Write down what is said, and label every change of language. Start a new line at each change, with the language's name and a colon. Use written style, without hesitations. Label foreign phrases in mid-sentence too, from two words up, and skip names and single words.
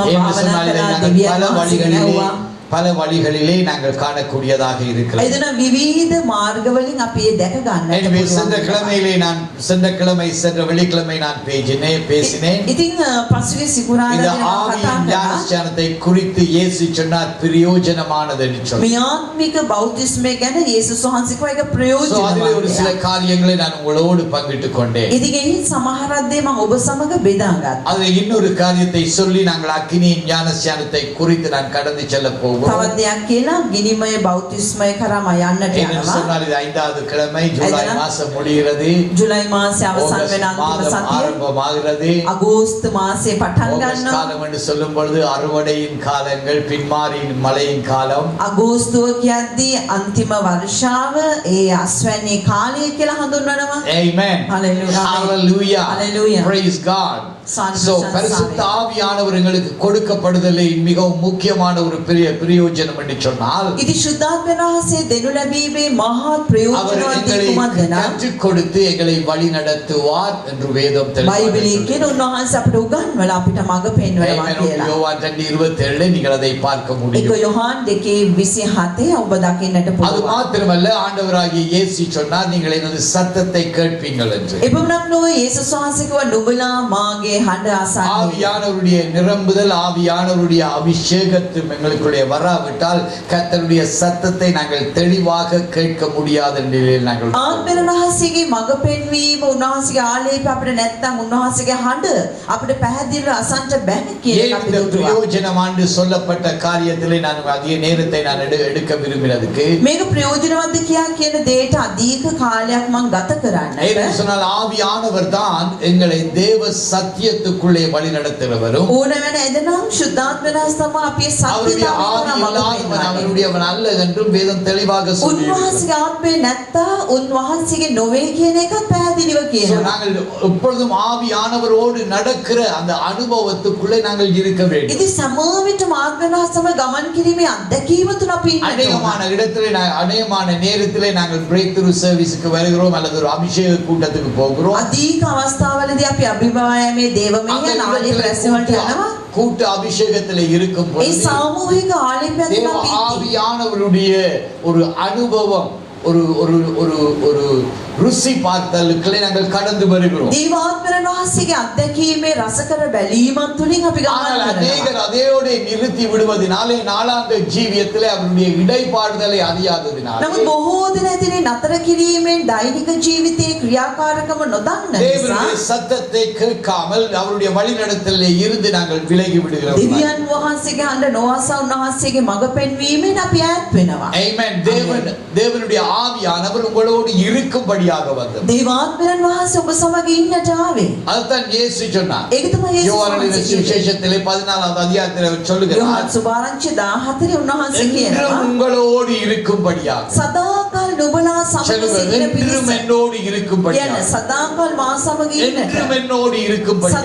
Tamil: என்ன
Sinhala: භාවනා
Tamil: சொன்னாலே
Sinhala: කළා,
Tamil: நாங்கள்
Sinhala: දෙවියන්
Tamil: பல வழிகளிலே நாங்கள் காணக்கூடியதாக இருக்கிறது.
Sinhala: එදෙන විවිධ මාර්ගවලින් අපි ඒ දැක
Tamil: எனவே சென்ற
Sinhala: ගන්නට
Tamil: கிழமையிலே நான் சென்ற வெள்ளிக்கிழமை நான் பேசினேன்.
Sinhala: ඉතින් පසුගිය සිකුරාදා
Tamil: இந்த
Sinhala: දින මම
Tamil: ஆவியின்
Sinhala: කතා කළා
Tamil: ஞானஸ்நானத்தை குறித்து இயேசு சொன்னார் பிரயோஜனமானது என்று சொன்னார்.
Sinhala: මේ ආත්මික බෞතිස්මය ගැන යේසුස් වහන්සේ කිව්වා ඒක
Tamil: So அதிலே ஒரு சில
Sinhala: ප්‍රයෝජනවත්.
Tamil: காரியங்களை நான் உங்களோடு பங்கிட்டுக் கொண்டேன்.
Sinhala: ඉතින් එහි සමහරක් දේ මම ඔබ සමග බෙදාගත්තා.
Tamil: அதில் இன்னொரு காரியத்தை சொல்லி நாங்கள் அக்கினியின் ஞானஸ்நானத்தை குறித்து நான் கடந்து செல்ல போகிறோம்.
Sinhala: තවත් දෙයක් කියලා ගිනිමය බෞතිස්මය කරා මම යන්නට
Tamil: என்று
Sinhala: යනවා.
Tamil: சொன்னால் இது 5வது கிழமை, ஜூலை மாதம் முடிகிறது,
Sinhala: ජුලයි මාසයේ අවසන් වෙන
Tamil: ஆகஸ்ட்
Sinhala: අන්තිම
Tamil: மாதம்
Sinhala: සතිය
Tamil: ஆரம்பமாகிறது.
Sinhala: අගෝස්තු මාසයේ පටන්
Tamil: ஆகஸ்ட்
Sinhala: ගන්නවා.
Tamil: காலம் என்று சொல்லும் பொழுது அறுவடையின் காலங்கள், பின்மாரியின் மழையின் காலம்.
Sinhala: අගෝස්තුව කියද්දී අන්තිම වර්ෂාව ඒ අස්වැන්නේ කාලය කියලා හඳුන්වනවා.
English: Amen. Hallelujah. Hallelujah. Hallelujah. Praise God. Son- So son-
Tamil: பரிசுத்த
English: son.
Tamil: ஆவியானவர் எங்களுக்கு கொடுக்கப்படுதலை மிகவும் முக்கியமான ஒரு பெரிய பிரயோஜனம் என்று சொன்னால்,
Sinhala: ඉතින් ශුද්ධාත්ම වහන්සේ දෙනු ලැබීමේ මහත්
Tamil: அவர்
Sinhala: ප්‍රයෝජනවත්
Tamil: எங்களை
Sinhala: කුමක්ද නම්
Tamil: கற்றுக் கொடுத்து எங்களை வழி நடத்துவார் என்று வேதம்
Sinhala: බයිබලයේ කියන උන්වහන්සේ අපට උගන්වලා අපිට මඟ පෙන්වනවා කියලා.
Tamil: யோவான் 2:27 நீங்கள் அதை பார்க்க
Sinhala: ඒක
Tamil: முடியும்.
Sinhala: යොහාන් 2:27 ඔබ දකින්නට
Tamil: அது
Sinhala: පුළුවන්.
Tamil: மாத்திரமல்ல, ஆண்டவராகிய இயேசு சொன்னார், நீங்கள் எனது சத்தத்தை கேட்பீங்கள் என்று.
Sinhala: එපමණක් නොවේ යේසුස් වහන්සේ කිව්වා නුඹලා මාගේ හඬ අසන්නේ.
Tamil: ஆவியானவருடைய நிரம்புதல், ஆவியானவருடைய அபிஷேகத்தும் எங்களுக்குள்ளே வராவிட்டால் கர்த்தருடைய சத்தத்தை நாங்கள் தெளிவாக கேட்க முடியாத நிலையில் நாங்கள்
Sinhala: ආත්මෙන් වහන්සේගේ මඟ පෙන්වීම උන්වහන්සේගේ ආලේප අපිට නැත්තම් උන්වහන්සේගේ හඬ අපිට පැහැදිලිව අසන්න බැහැ කියන
Tamil: ஏன்
Sinhala: එක අපි
Tamil: இந்த
Sinhala: දුටුවා.
Tamil: பிரயோஜனம் ஆண்டு சொல்லப்பட்ட காரியத்திலே நான் அதிக நேரத்தை நான் எடுக்க விரும்பினதுக்கு
Sinhala: මේක ප්‍රයෝජනවත්ද කියා කියන දෙයට අධික කාලයක් මම ගත කරන්නට
Tamil: ஏன்னு சொன்னால் ஆவியானவர் தான் எங்களை தேவ சத்தியத்துக்குள்ளே வழி நடத்துகிறவரும்,
Sinhala: ඕන වෙන එදනම් ශුද්ධාත්ම වහන්සේ තමයි අපි
Tamil: அவருடைய ஆவி
Sinhala: සත්‍යතාවය
Tamil: இல்லாதவன் அவருடையவன் அல்ல என்றும் வேதம் தெளிவாக சொல்லியிருக்கிறது.
Sinhala: උන්වහන්සේගේ ආත්මේ නැත්තා උන්වහන්සේගේ නොවේ කියන එකත් පැහැදිලිව
Tamil: So,
Sinhala: කියනවා.
Tamil: நாங்கள் எப்பொழுதும் ஆவியானவரோடு நடக்கிற அந்த அனுபவத்துக்குள்ளே நாங்கள் இருக்க வேண்டும்.
Sinhala: ඉතින් සමෝවිත ආත්ම වහන්සේම ගමන් කිරීමේ අත්දැකීම තුන අපි ඉන්නට ඕන.
Tamil: அநேகமான இடத்திலே அநேகமான நேரத்திலே நாங்கள்
English: break through serviceக்கு
Tamil: வருகிறோம் அல்லது ஒரு அபிஷேக கூட்டத்துக்கு போகிறோம்.
Sinhala: අධික අවස්ථාවලදී අපි අභිභාවයමේ දේවමය
Tamil: அந்த
Sinhala: නාලේ
Tamil: இடத்திலே
Sinhala: ප්‍රැසවලට යනවා.
Tamil: கூட்ட அபிஷேகத்திலே இருக்கும்
Sinhala: ඒ
Tamil: பொழுது
Sinhala: සාමූහික ආලේපයන්
Tamil: தேவ
Sinhala: අපි
Tamil: ஆவியானவருடைய ஒரு அனுபவம், ஒரு ஒரு ஒரு ஒரு ருசி பார்த்தலுக்குள்ளே நாங்கள் கடந்து வருகிறோம்.
Sinhala: දේවාත්මයන් වහන්සේගේ අත්දැකීමේ රසකර බැලීමන් තුලින් අපි
Tamil: ஆனால்
Sinhala: ගමන් කරනවා.
Tamil: அநேகர் அதையோட நிறுத்தி விடுவதனாலே நாளாந்த ஜீவியத்திலே அவருடைய இடைப்பாடுதலை அறியாததினாலே
Sinhala: නමුත් බොහෝ දෙනා ඇතිනේ නතර කිරීමෙන් දෛනික ජීවිතයේ ක්‍රියාකාරකම නොදන්න නිසා
Tamil: தேவனுடைய சத்தத்தை கேட்காமல் அவருடைய வழிநடத்தலிலே இருந்து நாங்கள் விலகி விடுகிறோம்.
Sinhala: දෙවියන් වහන්සේගේ හඬ නොඅසා උන්වහන්සේගේ මඟ පෙන්වීමෙන් අපි ඈත් වෙනවා.
English: Amen.
Tamil: தேவனுடைய ஆவியானவர் உங்களோடு இருக்கும்படியாக வந்தது.
Sinhala: දේවාත්මයන් වහන්සේ ඔබ සමග ඉන්නට ආවේ.
Tamil: அதுதான் இயேசு சொன்னார்.
Sinhala: ඒක තමයි යේසුස්
Tamil: யோவான்
Sinhala: වහන්සේ කිව්වේ.
Tamil: சுவிசேஷத்திலே 14வது அதிகாரத்திலே அவர் சொல்லுகிறார்,
Sinhala: යොහන් සුභාරංචි 14 උන්වහන්සේ
Tamil: என்றும்
Sinhala: කියනවා
Tamil: உங்களோடு இருக்கும்படியாக.
Sinhala: සදාකාල නුඹලා සමග
Tamil: சொல்லுங்கள்,
Sinhala: සිටින
Tamil: என்றும்
Sinhala: පිරිස.
Tamil: என்னோடு
Sinhala: කියන්නේ
Tamil: இருக்கும்படியாக.
Sinhala: සදාකාල මා සමග ඉන්නට.
Tamil: என்றும் என்னோடு இருக்கும்படியாக.